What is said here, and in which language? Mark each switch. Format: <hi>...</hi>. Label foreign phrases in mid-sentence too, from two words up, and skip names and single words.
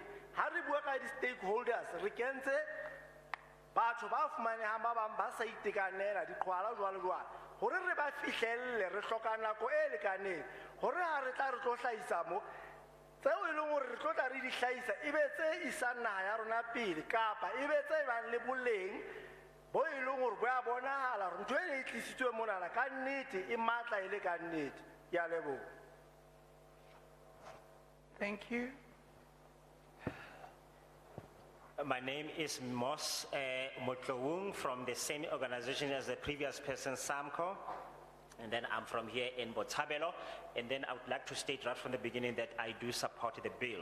<st>Ha re bua ka di-stakeholders re kentse batho ba fumanehang ba bang ba sa itekanela diqhwala jwalo hore re ba fihlelle re hloka nako e lekaneng hore ha re tla re tlo hlahisa mo tseo e leng hore re tlo tla re di hlahisa e be tse isang naha ya rona pele kapa e be tse bang le boleng bo e leng hore bo a bonahala hore ntho e ne e tlisitswe monana ka nnete e matla e le ka nnete. Ke a leboha.</st> <en>Thank you. My name is Mos Motlowung from the same organization as the previous person, Samco. And then I'm from here in Botshabelo. And then I would like to state right from the beginning that I do support the bill.</en>